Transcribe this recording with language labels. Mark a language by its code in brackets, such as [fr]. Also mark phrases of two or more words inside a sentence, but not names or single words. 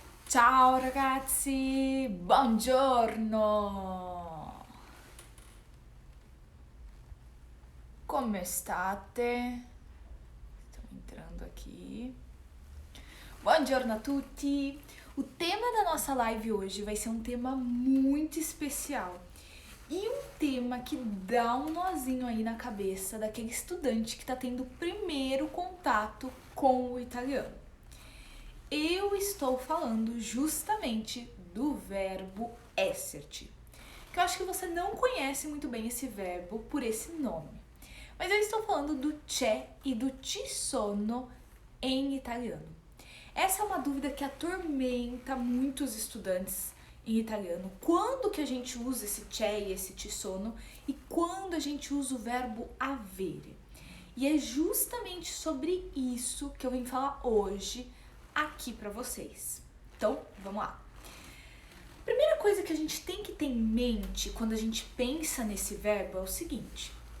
[it] Ciao ragazzi, buongiorno! Come state? Stiamo entrando aqui. Buongiorno a tutti! [pt] O tema da nossa live hoje vai ser um tema muito especial e um tema que dá um nozinho aí na cabeça daquele estudante que está tendo o primeiro contato com o italiano. Eu estou falando justamente do verbo esserti, que eu acho que você não conhece muito bem esse verbo por esse nome. Mas eu estou falando do c'è e do [it] ci sono [pt] em italiano. Essa é uma dúvida que atormenta muitos estudantes em italiano. Quando que a gente usa esse c'è e esse [it] ci sono [pt] e quando a gente usa o verbo avere? E é justamente sobre isso que eu vim falar hoje aqui para vocês. Então, vamos lá. Primeira coisa que a gente tem que ter em mente quando a gente pensa nesse verbo é o seguinte.